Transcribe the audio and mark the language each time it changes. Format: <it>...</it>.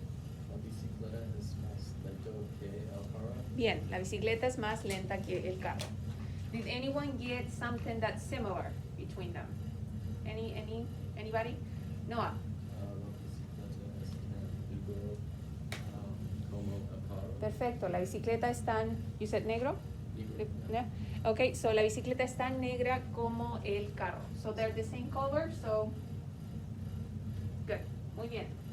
<es>La bicicleta es más lento que el carro. Bien, la bicicleta es más lenta que el carro.</es> <en>Did anyone get something that's similar between them? Anybody? Noah.</en> <es>La bicicleta es tan duro como el carro. Perfecto, la bicicleta es tan,</es> <en>you said</en> <es>negro? Negro.</es> <en>Yeah.</en> <es>Okay, so la bicicleta es tan negra como el carro.</es> <en>So they're the same color, so good,</en> <es>muy bien.</es>